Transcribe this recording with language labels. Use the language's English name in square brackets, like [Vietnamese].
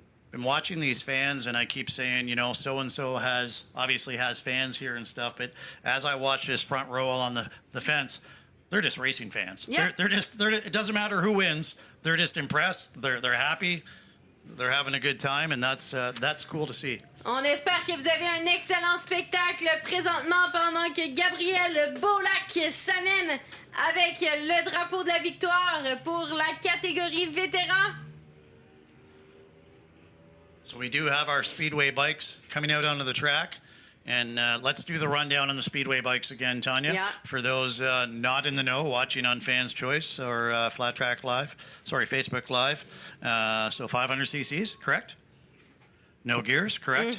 [English] Been watching these fans, and I keep saying, you know, so-and-so obviously has fans here and stuff, but as I watch this front row on the fence, they're just racing fans. Yeah. It doesn't matter who wins. They're just impressed. They're happy. They're having a good time, and that's cool to see. [French] On espère que vous avez un excellent spectacle présentement pendant que Gabriel Bulak s'amène avec le drapeau de la victoire pour la catégorie vétéran. [English] So we do have our Speedway bikes coming out onto the track. And let's do the rundown on the Speedway bikes again, Tanya. Yeah. For those not in the know, watching on Fans Choice or Flat Track Live. Sorry, Facebook Live. So 500 cc's, correct? No gears, correct?